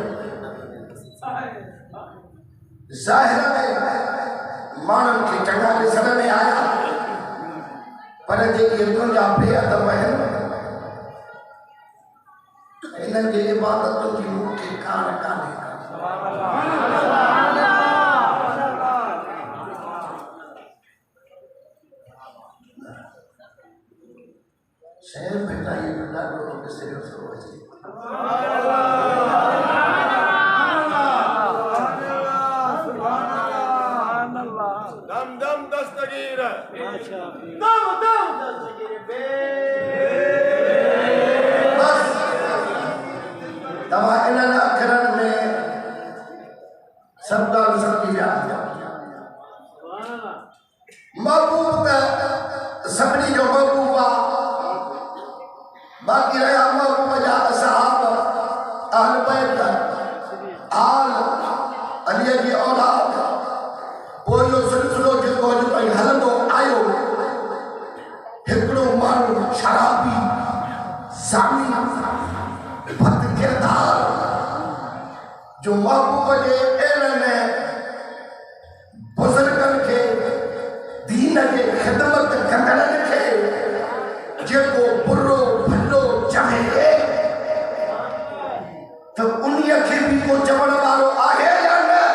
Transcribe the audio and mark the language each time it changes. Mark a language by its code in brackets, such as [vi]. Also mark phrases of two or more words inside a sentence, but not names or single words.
[sd] ज़ाहिर में माण्हुनि खे चङा ॾिसण में आया पर जेके तुंहिंजा बेअदब आहिनि इन्हनि जी इबादतुनि जी मूंखे कान कान्हे। शहर भेटाई ॾाढो ॾिसणो थो अचे। दम दम दस्तगीर दम दम दस्तगीर बस तव्हां इन्हनि अखरनि में सभु ॻाल्हि सम्झी विया। महबूब त सभिनी जो महबूब आहे बाकी रहा महबूब जा असहाब अहल बैत आल अली जी औलाद पोइ इहो सिलसिलो जेको अॼु ताईं हलंदो आयो हिकिड़ो माण्हू शराबी ज़ानी बद किरदार जो महबूब जे अहिड़नि बुज़ुर्गनि खे दीन जे ख़िदमत कंदड़नि खे जेको बुरो भलो चवे तो उन्हीअ खे बि को चवण वारो आहे या न?